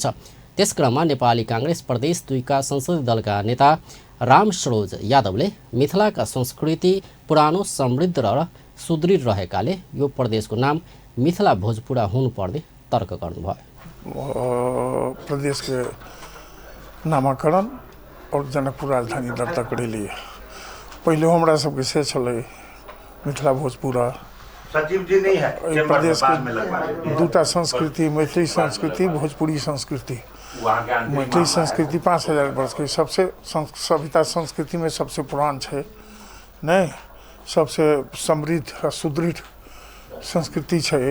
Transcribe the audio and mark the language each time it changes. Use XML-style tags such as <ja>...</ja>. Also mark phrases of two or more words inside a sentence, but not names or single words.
<ne>त्यसक्रममा नेपाली कांग्रेस प्रदेश 2 का संसदीय दलका नेता राम सरोज यादवले मिथिलाका संस्कृति पुरानो, समृद्ध र सुदृढ रहेकाले यो प्रदेशको नाम मिथिला भोजपुरा हुनुपर्ने तर्क गर्नुभयो।</ne> <mai>प्रदेश के नामाकरण और जनकपुर राजधानी दर्ता करे लिए पहले हमरा सबके से चले मिथिला भोजपुरा सचिव जी नहीं है प्रदेश के दूटा संस्कृति, मैथिली संस्कृति, भोजपुरी संस्कृति। मैथिली संस्कृति 5000 वर्ष के सबसे सभ्यता संस्कृति में सबसे पुरान है, नहीं सबसे समृद्ध और सुदृढ़ संस्कृति है।</mai>